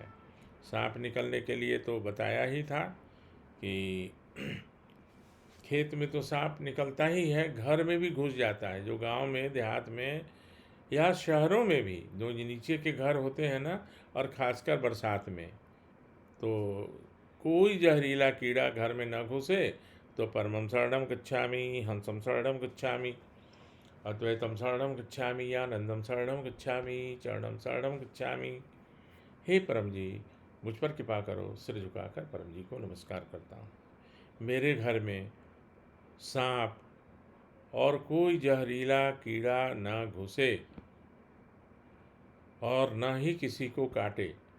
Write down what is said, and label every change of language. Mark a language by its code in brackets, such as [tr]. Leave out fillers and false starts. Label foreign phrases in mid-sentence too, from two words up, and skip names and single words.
[hi] सांप निकलने के लिए तो बताया ही था कि खेत में तो सांप निकलता ही है, घर में भी घुस जाता है। जो गांव में देहात में या शहरों में भी जो नीचे के घर होते हैं ना, और ख़ासकर बरसात में, तो कोई जहरीला कीड़ा घर में न घुसे तो [sa] परमं शरणं गच्छामि, हंसं शरणं गच्छामि, अद्वैतम शरणं गच्छामि, आनंदम शरणं गच्छामि, चरणं शरणं गच्छामि। [hi] हे परम जी, मुझ पर कृपा करो। सिर झुकाकर परम जी को नमस्कार करता हूँ। मेरे घर में सांप और कोई जहरीला कीड़ा न घुसे और न ही किसी को काटे।